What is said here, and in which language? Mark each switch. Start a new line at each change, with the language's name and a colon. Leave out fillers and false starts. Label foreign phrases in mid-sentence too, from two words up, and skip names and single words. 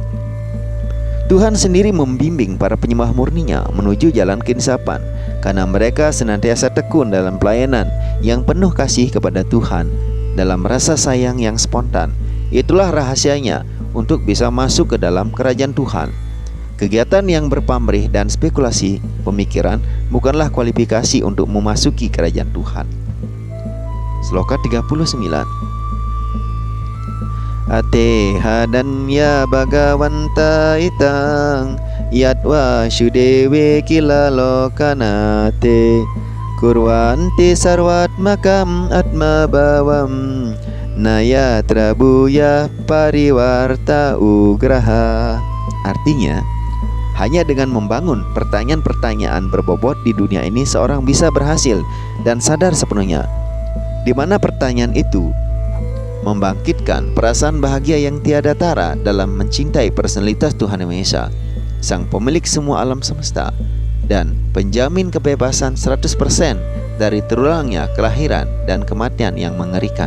Indonesian: Tuhan sendiri membimbing para penyembah murninya menuju jalan keinsapan karena mereka senantiasa tekun dalam pelayanan yang penuh kasih kepada Tuhan dalam rasa sayang yang spontan. Itulah rahasianya untuk bisa masuk ke dalam kerajaan Tuhan. Kegiatan yang berpamrih dan spekulasi pemikiran bukanlah kualifikasi untuk memasuki kerajaan Tuhan. Sloka 39.
Sanskrit: Ateha danya bhagavanta itang yatva shudewe kila lokanate kurvanti sarvatmakam atma bhavam nayatra bhuya parivarta ugraha.
Indonesian: Artinya, hanya dengan membangun pertanyaan-pertanyaan berbobot di dunia ini seorang bisa berhasil dan sadar sepenuhnya, di mana pertanyaan itu membangkitkan perasaan bahagia yang tiada tara dalam mencintai personalitas Tuhan Yang Maha Esa, Sang Pemilik semua alam semesta dan penjamin kebebasan 100% dari terulangnya kelahiran dan kematian yang mengerikan.